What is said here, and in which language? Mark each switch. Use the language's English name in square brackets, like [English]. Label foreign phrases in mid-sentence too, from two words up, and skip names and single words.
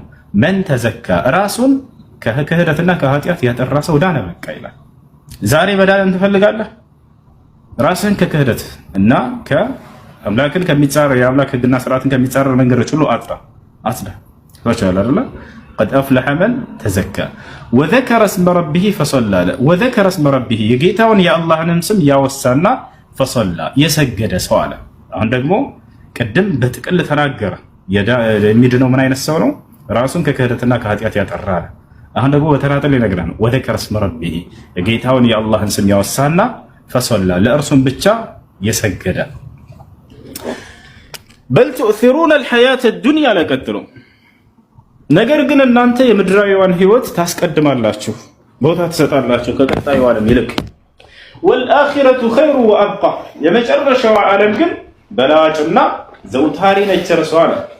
[Arabic] من تزكى [Amharic] ራሱን ከክህደትና ከኃጢአት ያጠራ ሰው ዳነ በቃ ይላል። ዛሬ መዳንን ትፈልጋለህ? ራስህን ከክህደት እና አምላክን ከሚጻረር የአምላክ ህግና ስርዓትን ከሚጻረር መንገዶች ሁሉ አጽዳ ታቻለ አይደል? [Arabic] قد افلح من تزكى وذكر اسم ربه فصلى وذكر اسم ربه [Amharic] የጌታውን የአላህንም ስም ያወሳና فصلى የሰገደ ሰው አለ። አሁን ደግሞ ቅድም በጥቅል ተናገረ የሚድነው ምን አይነት ሰው ነው? ራሱን ከክህደትና ከኃጢአት ያጠራ አለ። አሁን ደግሞ በተናጠል ይነግራል። [Arabic] وذكر اسم ربه [Amharic] የጌታውን የአላህን ስም ያወሳና فصلى ለእርሱም ብቻ የሰገደ። [Arabic] بل تؤثرون الحياة الدنيا [Amharic] ለቀጥሎ ነገር ግን እናንተ የምድራዊዋን ህይወት ታስቀድማላችሁ፣ ቦታ ትሰጣላችሁ ከቀጣዩ ዓለም ይልቅ። [Arabic] والآخرة خير وأبقى [Amharic] የመጨረሻው ዓለም ግን በላጭና ዘውታሪ ነች እርሷ አለ።